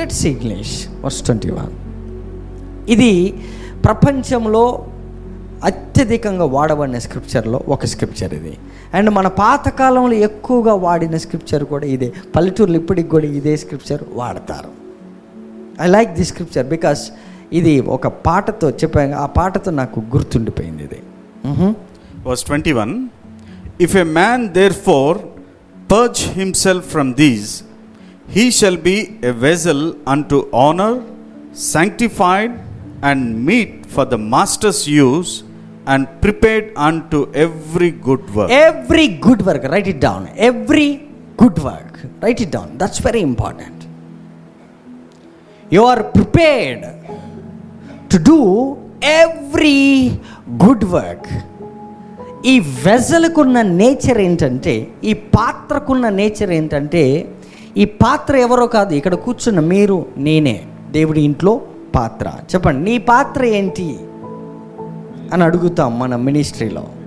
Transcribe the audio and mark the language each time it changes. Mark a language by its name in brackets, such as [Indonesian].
[English] Let's see English verse 21. [Telugu] ఇది ప్రపంచంలో అత్యధికంగా వాడబడిన స్క్రిప్చర్లో ఒక స్క్రిప్చర్ ఇది. అండ్ మన పాతకాలంలో ఎక్కువగా వాడిన స్క్రిప్చర్ కూడా ఇదే. పల్లెటూరులో ఇప్పటికి కూడా ఇదే స్క్రిప్చర్ వాడతారు. [English] I like this scripture because [Telugu] ఇది ఒక పాటతో చెప్పాను, ఆ పాటతో నాకు గుర్తుండిపోయింది ఇది. [English] Verse 21, if a man therefore purge himself from these, he shall be a vessel unto honor, sanctified and meet for the master's use, and prepared unto every good work. Every good work, write it down. Every good work, write it down. That's very important. You are prepared to do every good work. [Telugu] ఈ వెజల్కున్న nature ఏంటంటే, ఈ పాత్రకున్న nature ఏంటంటే, ఈ పాత్ర ఎవరో కాదు, ఇక్కడ కూర్చున్న మీరు నేనే దేవుడి ఇంట్లో పాత్ర. చెప్పండి, నీ పాత్ర ఏంటి అని అడుగుతాం మన మినిస్ట్రీలో.